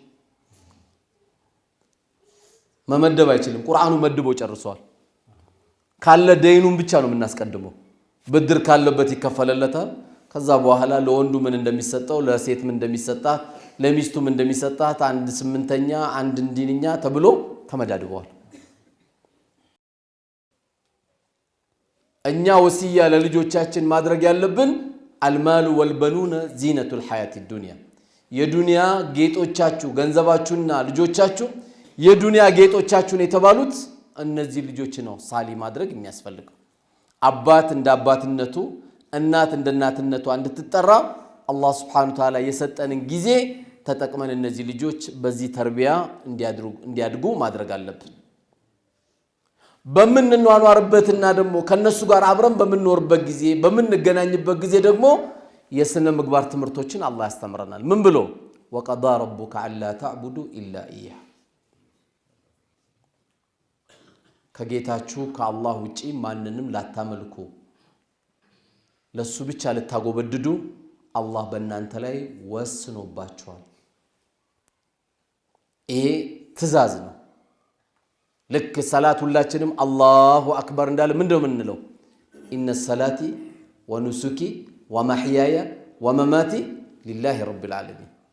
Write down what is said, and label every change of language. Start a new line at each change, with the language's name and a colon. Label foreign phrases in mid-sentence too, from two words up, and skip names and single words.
Amharic: መመደብ አይችልም ቁርአኑ መድቦ ጨርሷል ካለ ደይኑን ብቻ ነው የምናስቀድመው ብድር ካለበት ይከፈለለታል ከዛ በኋላ ለወንዱ ምን እንደሚሰጠው ለሴት ምን እንደሚሰጣት ለሚስቱ ምን እንደሚሰጣት አንድ 8ኛ አንድ እንዲንኛ ተብሎ ተመዳድበዋል እኛ ወሲያ ለልጆቻችን ማድረግ ያለብን
Arabic: المال والبنون زينة الحياة الدنيا
Amharic: የዱንያ ጌጦቻችሁ ገንዘባችሁና ልጆቻችሁ የዱንያ ጌጦቻችሁን የተባሉት እነዚህ ልጆች ነው ሳሊ ማድረግ የሚያስፈልገው አባት እንደ አባትነቱ እናት እንደ እናትነቱ እንድትጠራ አላህ
Arabic: سبحانه وتعالى
Amharic: የሰጠንን ጊዜ ተጠቅመን እነዚህ ልጆች በዚህ ተርቢያ እንዲያድጉ ማድረግ አለብን በመንኗኗርበትና ደግሞ ከነሱ ጋር አብረን በመንኖርበት ጊዜ በመንገናኝበት ጊዜ ደግሞ የስነ ምግባር ትምርቶችን አላህ ያስተምረናል ምን ብሎ
Arabic: وقضى ربك الا تعبدوا الا اياه
Amharic: ከጌታችሁ ከአላህ ውጪ ማንንም ላታመልኩ ለሱ ብቻ ልታጎበድዱ አላህ በእናንተ ላይ ወስኖባችኋል ይሄ ትእዛዝ ነው ልክ ሰላት ሁላችንም
Arabic: الله أكبر
Amharic: እንዳለ ምንድነው የምንለው
Arabic: إن صلاتي ونسكي ومحياي ومماتي لله رب العالمين